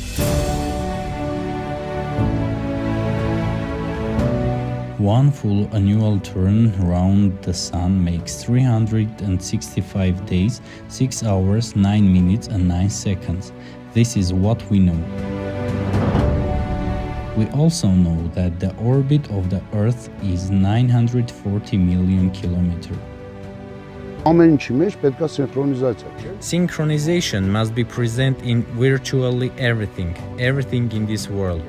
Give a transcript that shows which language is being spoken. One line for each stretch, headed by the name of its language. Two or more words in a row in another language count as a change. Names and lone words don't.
English: One full annual turn around the Sun makes 365 days, 6 hours, 9 minutes and 9 seconds. This is what we know. We also know that the orbit of the Earth is 940 million kilometers.
Armenian: ամեն ինչի մեջ պետք է սինխրոնիզացիա, չէ՞։
English: Synchronization must be present in virtually everything in this world.